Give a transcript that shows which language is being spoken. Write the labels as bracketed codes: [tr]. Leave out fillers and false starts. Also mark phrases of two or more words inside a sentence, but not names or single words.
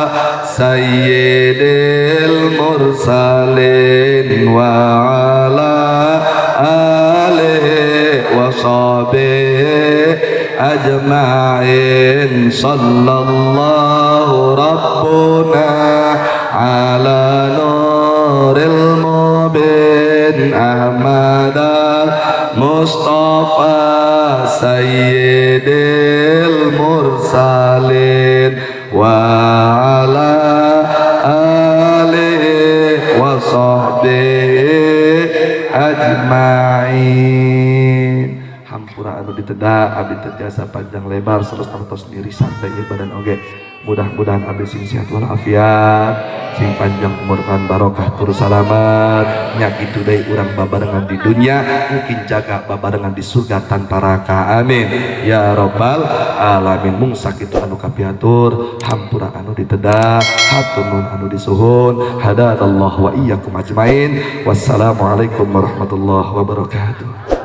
[ar] سيد المرسلين وعلى آله وصحبه أجمعين صلى الله ربنا على نور المبين أحمد المصطفى سيد المرسلين وعلى آله وصحبه أجمعين. [su] Hampura anu ditedak abdi teu tiasa panjang lebar terus tartos diri santai ieu badan oge. Mudah-mudahan abdi sing sehat walafiat, sing panjang umur kan barokah tur salamat. Nya kitu deui urang babarengan di dunia, mungkin jaga babarengan di surga tanpa raka. [ar] آمين يا رب العالمين. [su] Mung sakitu anu kapiatur, hampura anu ditedak, hatur nuhun anu disuhun. [ar] هدانا الله وإياكم أجمعين. والسلام عليكم ورحمة الله وبركاته.